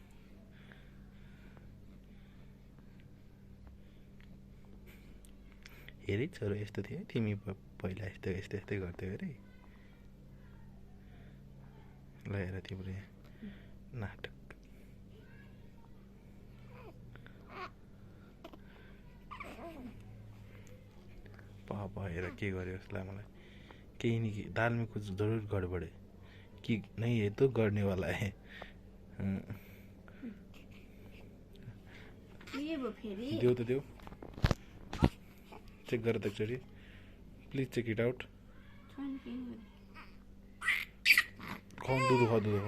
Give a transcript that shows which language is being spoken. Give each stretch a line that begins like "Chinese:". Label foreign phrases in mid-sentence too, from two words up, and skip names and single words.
Nepali: हेरै छोरो यस्तो थियो तिमी पहिला यस्तो यस्तो यस्तै गर्थ्यौ अरे ल हेर तिम्रो नाटक हेर के गर्यो जस्तो लाग्यो मलाई केही नि
Hindi: दाल में कुछ जरूर गडबड है कि नहीं है तो
Nepali: गर्ने
Hindi: वाला है
Nepali: देऊ त देऊ चेक गर त एकचोटि
English: please check it out
Nepali: खाऊ दुध खाऊ